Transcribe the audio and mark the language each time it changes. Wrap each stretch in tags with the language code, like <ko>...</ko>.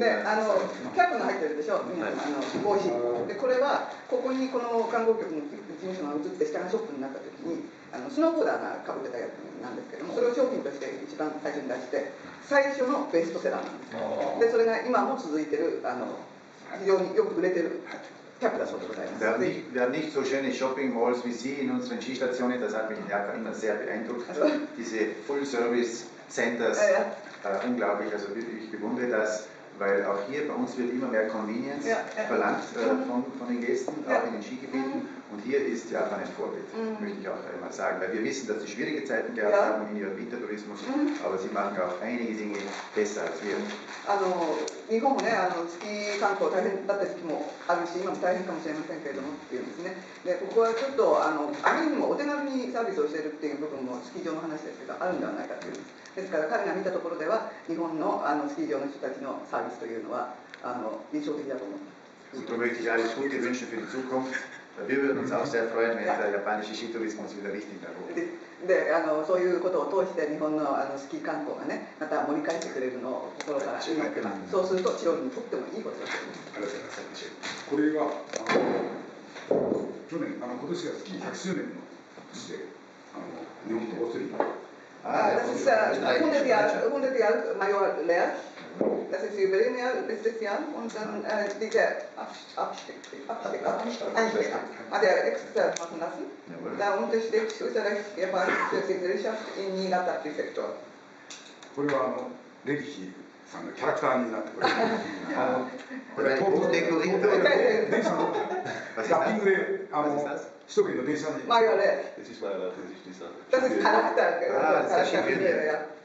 <ja>ね、キャップが入ってるでしょ、皆さん帽子で、これはここにこの観光局の事務所が移って下がショップになった時にスノーボーダーがかぶってたやつなんですけども、それを商品として一番最初に出して最初のベストセラーなんです。でそれが今も続いてる非常によく売れてるキャップだそうでございます。</ja> <de>Wir haben nicht so schöne Shopping Malls wie Sie in unseren Skistationen, das hat mich in Japan immer sehr beeindruckt. Diese</de> <en>Full Service Centers,</en> <de>unglaublich, also ich bewundere das, weil auch hier bei uns wird immer mehr Convenience verlangt von den Gästen, auch in den Skigebieten. Und hier ist Japan ein Vorbild, möchte ich auch einmal sagen, weil wir wissen, dass sie schwierige Zeiten gehabt haben in ihrem Wintertourismus, aber sie machen auch einige Dinge besser als wir.</de> <ja>日本もね、スキー観光大変だった時期もあるし、今も大変かもしれませんけれどもっていうんですね。で、ここはちょっとあまりにもお手軽にサービスをしているっていう部分もスキー場の話ですけどあるんではないかという。ですから彼が見たところでは日本のスキー場の人たちのサービスというのは理想的だと思います。</ja> <de>Und darum möchte ich alles Gute wünschen für die Zukunft. Wir würden uns auch sehr freuen, wenn der japanische Skitourismus wieder richtig nach oben geht.</de> <ja>でそういうことを通して日本のスキー観光がねまた盛り返してくれるのを心から祈ってます。そうするとチロルにとってもいいことだと思います。これが去年今年がスキー100周年の年で日本とオーストリア。</ja> <de>Das ist 100 Jahre Major Lerch. Das ist Jubiläum letztes Jahr und dann dieser Abstieg hat er extra machen lassen. Da unterstützt Österreich-Japanische Gesellschaft in Niigata-Präfektur.</de> <ja>これはレリヒさんのキャラクターになってくれる。これ東京電車のラッピングで首都圏の電車に。</ja> <de>Major Lerch. Das ist Charakter. Das ist Charakter.</de>